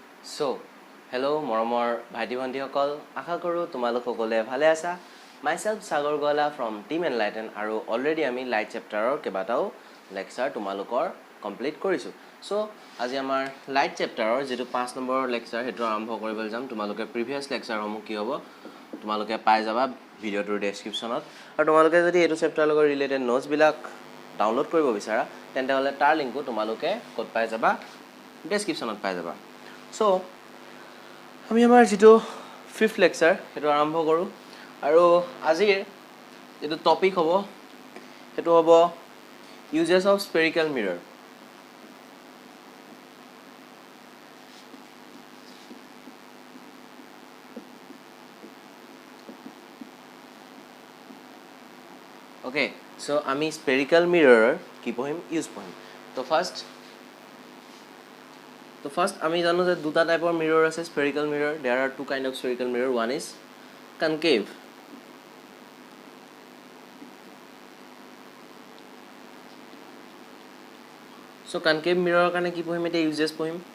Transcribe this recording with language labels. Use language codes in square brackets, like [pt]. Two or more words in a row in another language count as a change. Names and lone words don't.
[en] So, hello [as] মৰমৰ ভাইটি ভণ্টিসকল আশা কৰোঁ তোমালোক সকলোৱে ভালে আছা myself সাগৰ গোৱালা from team enlighten আৰু অলৰেডি আমি [en] light chapterৰ [as] কেইবাটাও লেকচাৰ তোমালোকৰ কমপ্লিট কৰিছোঁ সো আজি আমাৰ [en] light chapterৰ [as] যেটো 5 নম্বৰৰ লেকচাৰ হেতু আৰম্ভ কৰিবলৈ যাম তোমালোকে [en] previous lectureসমূহ [as] কি হ'ব তোমালোকে পাই যাবা ভিডিওটোৰ ডেসক্ৰিপচনত আৰু তোমালোকে যদি এটো চেপ্টাৰৰ লগত [en] related notes [as] বিলাক ডাউনলোড কৰিব বিচাৰা তেন্তে হলে তাৰ লিংকটো তোমালোকে ক'ত পাই যাবা ডেসক্ৰিপচনত পাই যাবা সো আমি আমাৰ যেটো 5th লেকচাৰ হেতু আৰম্ভ কৰো আৰু আজিৰ যেটো টপিক হ'ব হেতু হ'ব [en] uses of spherical mirror okay so [as] আমি [en] spherical mirror [as] কি পঢ়িম ইউজ পঢ়িম [en] তো ফার্স্ট [as] আমি জানো যে দুটা [en] typeৰ mirror আছে spherical mirror there are two kind of spherical mirror one is concave so concave mirror [as] কাৰণে কি পঢ়িম এটা ইউজেস পঢ়িম